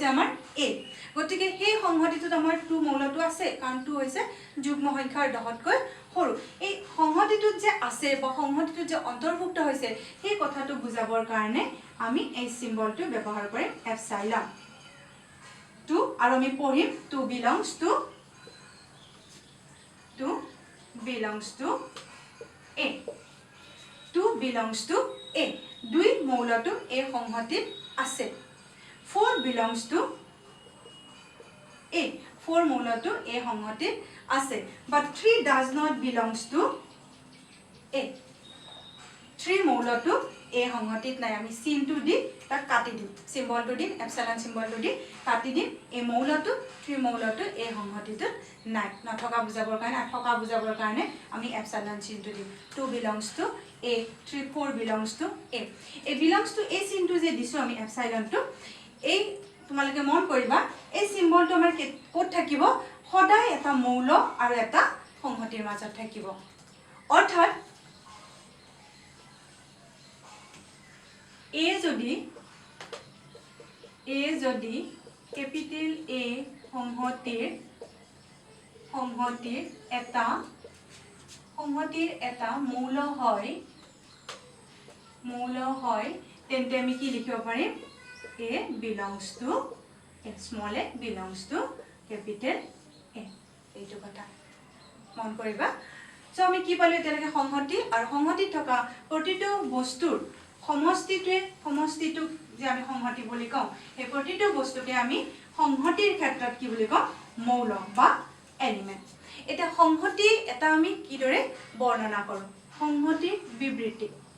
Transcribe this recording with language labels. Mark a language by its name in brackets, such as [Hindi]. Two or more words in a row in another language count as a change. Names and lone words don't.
[Assamese] আমাৰ এ গতিকে সেই সংহতিটোত আমাৰ 2 মৌলটো আছে কাৰণ 2 হৈছে যুগ্ম সংখ্যাৰ 10তকৈ সৰু এই সংহতিটোত যে আছে বা সংহতিটোত যে অন্তৰ্ভুক্ত হৈছে সেই কথাটো বুজাবৰ কাৰণে আমি এই সিম্বলটো ব্যৱহাৰ কৰিম এপসাইলন 2 আৰু আমি পঢ়িম 2 belongs [English] to a 2 belongs to a [Assamese] দুই মৌলটো এই সংহতিত আছে [English] 4 belongs to [Assamese] a 4 মৌলটো এই সংহতিত আছে [English] but 3 does not belongs to a 3 [Assamese] মৌলটো এই সংহতিত নাই আমি চিনটো দি তাক কাটি দিম সিম্বলটো দিম এপসাইলন সিম্বলটো দি কাটি দিম এই মৌলটো 3 মৌলটো এই সংহতিটোত নাই নথকা বুজাবৰ কাৰণে থকা বুজাবৰ কাৰণে আমি এপসাইলন চিনটো দিম [English] 2 belongs to a 3 4 belongs to a [Assamese] এই [English] belongs to a [Assamese] চিনটো যে দিছো আমি এপসাইলনটো এই তোমালোকে মন কৰিবা এই সিম্বলটো আমাৰ ক'ত থাকিব সদায় এটা মৌল আৰু এটা সংহতিৰ মাজত থাকিব অৰ্থাৎ a যদি কেপিটেল A সংহতিৰ এটা মৌল হয় তেন্তে আমি কি লিখিব পাৰিম [English] a belongs to a small a belongs to capital A [Assamese] এইটো কথা মন কৰিবা সো আমি কি পালো এতিয়ালৈকে সংহতি আৰু সংহতিত থকা প্ৰতিটো বস্তুৰ সমষ্টিটো যে আমি সংহতি বুলি কওঁ এই প্ৰতিটো বস্তুকে আমি সংহতিৰ ক্ষেত্ৰত কি বুলি কওঁ মৌল বা এলিমেন্ট এটা সংহতি এটা আমি কিদৰে বৰ্ণনা কৰোঁ সংহতি বিবৃতি